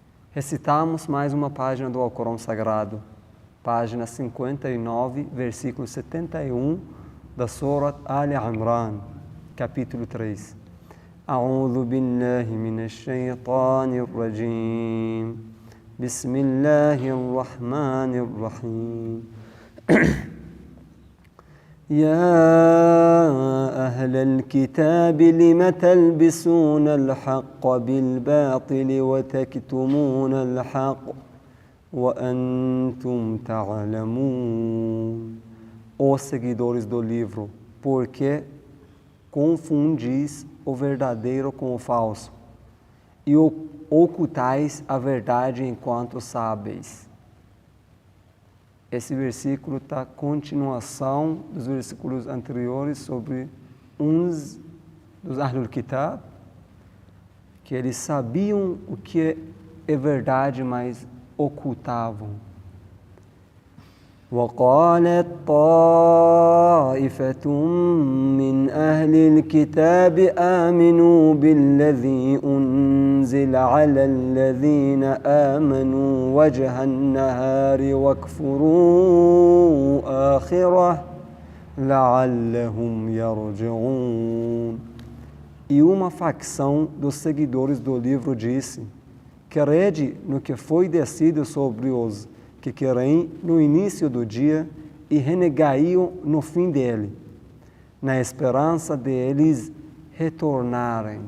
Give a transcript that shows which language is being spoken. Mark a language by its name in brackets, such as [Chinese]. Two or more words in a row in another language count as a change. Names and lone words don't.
[Portuguese] Recitamos mais uma página do Alcorão Sagrado, página 59, versículo 71 da Surat Al-Imran, capítulo 3. [Arabic] أعوذ بالله من الشيطان الرجيم. بسم الله الرحمن الرحيم. يا أهل الكتاب لم تلبسون الحق بالباطل وتكتمون الحق وأنتم تعلمون. [Portuguese] Os seguidores do livro, por que confundis o verdadeiro com o falso e ocultais a verdade enquanto sábeis? Esse versículo está continuação dos versículos anteriores sobre uns dos [Arabic] أهل الكتاب, [Portuguese] que eles sabiam o que é verdade, mas ocultavam. [Arabic] وَقَالَتْ طَائِفَةٌ مِّنْ أَهْلِ الْكِتَابِ آمِنُوا بِالَّذِي أُنزِلَ عَلَى الَّذِينَ آمَنُوا وَجْهَ النَّهَارِ وَاكْفُرُوا آخِرَهُ لَعَلَّهُمْ يَرْجِعُونَ. [Portuguese] E uma facção dos seguidores do livro disse: crede no que foi descido sobre os que querem no início do dia e renegaiam no fim dele, na esperança de eles retornarem.